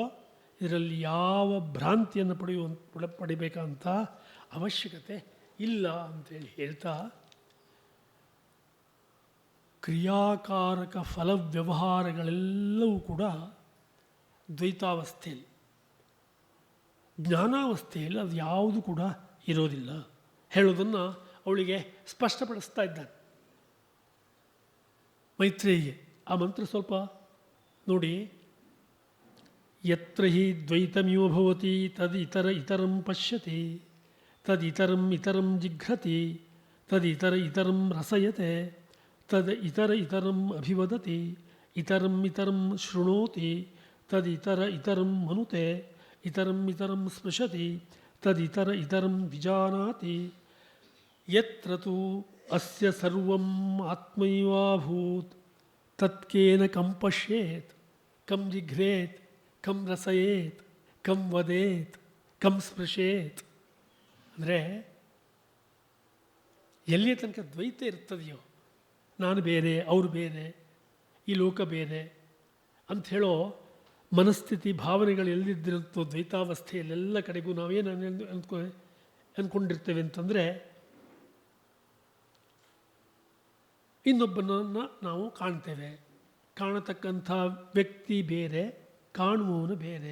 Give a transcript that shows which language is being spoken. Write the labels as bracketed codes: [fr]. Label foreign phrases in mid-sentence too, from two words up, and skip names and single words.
[kn] ಇದರಲ್ಲಿ ಯಾವ ಭ್ರಾಂತಿಯನ್ನು ಪಡಿಬೇಕಂತ ಅವಶ್ಯಕತೆ ಇಲ್ಲ ಅಂಥೇಳಿ ಹೇಳ್ತಾ, ಕ್ರಿಯಾಕಾರಕ ಫಲ ವ್ಯವಹಾರಗಳೆಲ್ಲವೂ ಕೂಡ ದ್ವೈತಾವಸ್ಥೆಯಲ್ಲಿ, ಜ್ಞಾನಾವಸ್ಥೆಯಲ್ಲಿ ಅದು ಯಾವುದು ಕೂಡ ಇರೋದಿಲ್ಲ ಹೇಳೋದನ್ನು ಅವಳಿಗೆ ಸ್ಪಷ್ಟಪಡಿಸ್ತಾ ಇದ್ದಾನೆ ಮೈತ್ರೇಯಿಗೆ. ಆ ಮಂತ್ರ ಸ್ವಲ್ಪ ನೋಡಿ. [sa] ಯತ್ರ ಹಿ ದ್ವೈತಮಿವ ಭವತಿ ಇತರಂ ಪಶ್ಯತಿ ಇತರಂ ಜಿಘ್ರತಿ ಇತರಂ ರಸಯತೆ ಇತರಂ ಅಭಿವದತಿ ಇತರಂ ಶೃಣೋತಿ ಇತರಂ ಮನುತೆ ಇತರಂ ಸ್ಪೃಶತಿ ಇತರಂ ವಿಜಾನಾತಿ. ಯತ್ರ ತು ಅಸ್ಯ ಸರ್ವಂ ಆತ್ಮೈವಾಭೂತ್ ತತ್ಕೇನ ಕಂ ಪಶ್ಯೇತ್ ಕಂ ಜಿಘ್ರೇತ್ ಕಂ ರಸಯೇತ್ ಕಂ ವದೇತ್ ಕಂ ಸ್ಪೃಶೇತ್. [kn] ಅಂದರೆ ಎಲ್ಲಿಯ ತನಕ ದ್ವೈತ ಇರ್ತದೆಯೋ, ನಾನು ಬೇರೆ ಅವರು ಬೇರೆ ಈ ಲೋಕ ಬೇರೆ ಅಂಥೇಳೋ ಮನಸ್ಥಿತಿ ಭಾವನೆಗಳು ಎಲ್ಲಿದ್ದಿರುತ್ತೋ ದ್ವೈತಾವಸ್ಥೆಯಲ್ಲೆಲ್ಲ ಕಡೆಗೂ ನಾವೇನು ಅಂದ್ಕೊಂಡಿರ್ತೇವೆ ಅಂತಂದರೆ, ಇನ್ನೊಬ್ಬನನ್ನು ನಾವು ಕಾಣ್ತೇವೆ, ಕಾಣತಕ್ಕಂಥ ವ್ಯಕ್ತಿ ಬೇರೆ, ಕಾಣುವವನು ಬೇರೆ.